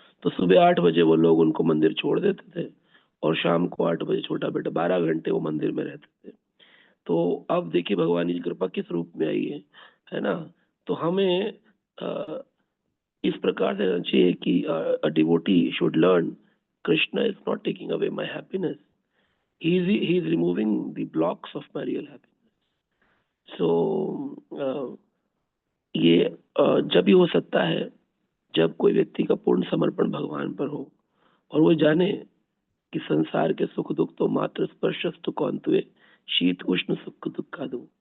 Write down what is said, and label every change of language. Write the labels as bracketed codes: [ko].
[hi] तो सुबह 8 बजे वो लोग उनको मंदिर छोड़ देते थे और शाम को 8 बजे छोटा बेटा 12 घंटे वो मंदिर में रहते थे। तो अब देखिए भगवान की कृपा किस रूप में आई है ना। तो हमें इस प्रकार से रहना चाहिए कि [en] A devotee should learn Krishna is not taking away my happiness, he is removing the blocks of material happiness. [hi] So ये जब ही हो सकता है जब कोई व्यक्ति का पूर्ण समर्पण भगवान पर हो और वो जाने कि संसार के सुख दुख तो मात्र स्पर्शस्तु कौंतुए, शीत उष्ण सुख दुख दो।